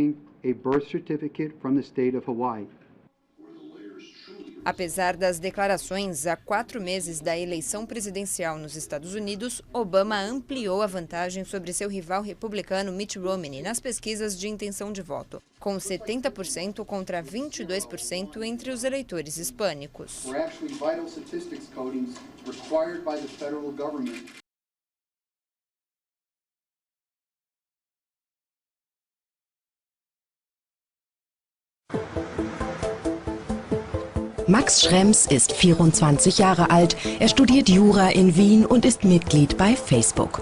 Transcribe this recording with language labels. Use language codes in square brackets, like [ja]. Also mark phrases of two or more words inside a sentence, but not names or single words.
[pt] Apesar das declarações há 4 meses da eleição presidencial nos Estados Unidos, Obama ampliou a vantagem sobre seu rival republicano Mitt Romney nas pesquisas de intenção de voto, com 70% contra 22% entre os eleitores hispânicos. [de] Max Schrems ist 24 Jahre alt, er studiert Jura in Wien und ist Mitglied bei Facebook.